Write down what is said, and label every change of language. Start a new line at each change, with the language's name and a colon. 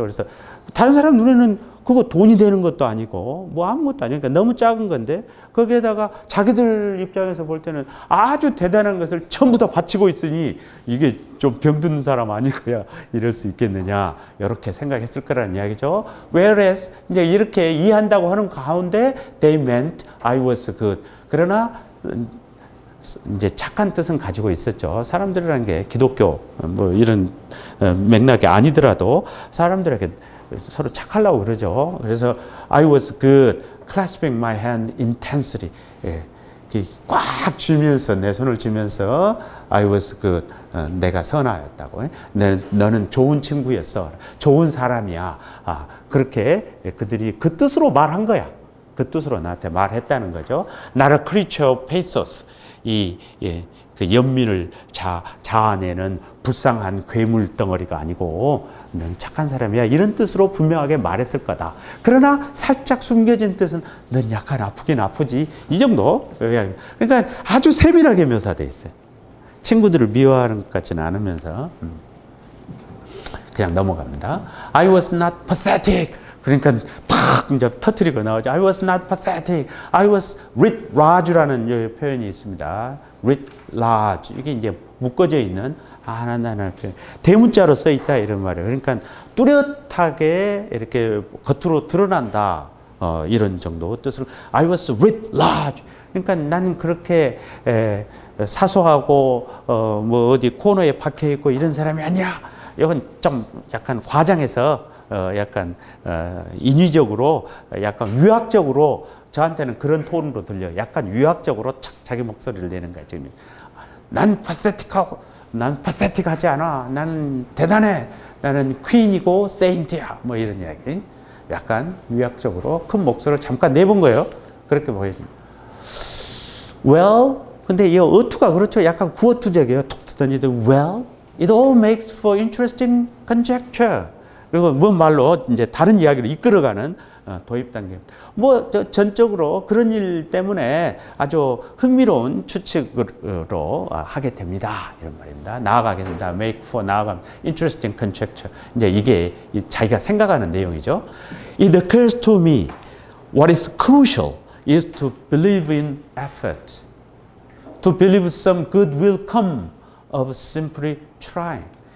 Korean: 그래서 다른 사람 눈에는 그거 돈이 되는 것도 아니고 뭐 아무것도 아니니까 너무 작은 건데 거기에다가 자기들 입장에서 볼 때는 아주 대단한 것을 전부 다 바치고 있으니 이게 좀 병든 사람 아니고야 이럴 수 있겠느냐 이렇게 생각했을 거라는 이야기죠.
English: Whereas
Korean: 이제 이렇게 이해한다고 하는 가운데
English: they meant I was good.
Korean: 그러나 이제 착한 뜻은 가지고 있었죠. 사람들이라는 게 기독교 뭐 이런 맥락이 아니더라도 사람들에게 서로 착하려고 그러죠. 그래서
English: I was good, clasping my hand intensely.
Korean: 예, 꽉 쥐면서 내 손을 쥐면서
English: I was good,
Korean: 내가 선하였다고. 너는 좋은 친구였어, 좋은 사람이야. 그렇게 그들이 그 뜻으로 말한 거야. 그 뜻으로 나한테 말했다는 거죠.
English: Not a creature of pathos.
Korean: 그 연민을 자아내는 불쌍한 괴물 덩어리가 아니고 넌 착한 사람이야 이런 뜻으로 분명하게 말했을 거다. 그러나 살짝 숨겨진 뜻은 넌 약간 아프긴 아프지 이 정도. 그러니까 아주 세밀하게 묘사되어 있어요. 친구들을 미워하는 것 같지는 않으면서 그냥 넘어갑니다.
English: I was not pathetic.
Korean: 그러니까 탁 이제 터뜨리고 나오죠.
English: I was not pathetic. I was writ large라는
Korean: 표현이 있습니다.
English: writ large.
Korean: 이게 이제 묶어져 있는 하나하나 표현. 대문자로 써 있다 이런 말이에요. 그러니까 뚜렷하게 이렇게 겉으로 드러난다. 이런 정도 뜻으로
English: I was writ large.
Korean: 그러니까 나는 그렇게 사소하고 뭐 어디 코너에 박혀 있고 이런 사람이 아니야. 이건 좀 약간 과장해서 약간 인위적으로 약간 위압적으로 저한테는 그런 톤으로 들려요. 약간 위압적으로 자기 목소리를 내는 거야. 지금 난 파세틱하지 않아. 나는 대단해. 나는 퀸이고 세인트야. 뭐 이런 이야기. 약간 위압적으로 큰 목소리를 잠깐 내본 거예요. 그렇게 보여집니다. Well, 근데 이 어투가 그렇죠. 약간 구어투적이에요. 툭 던지도
English: well, it all makes for interesting conjecture.
Korean: 그리고 뭔 말로 이제 다른 이야기를 이끌어가는 도입 단계. 뭐 전적으로 그런 일 때문에 아주 흥미로운 추측으로 하게 됩니다. 이런 말입니다. 나아가게 된다.
English: Make for
Korean: 나아가면
English: interesting conjecture.
Korean: 이제 이게 자기가 생각하는 내용이죠.
English: It occurs to me what is crucial is to believe in effort. To believe some good will come of simply trying.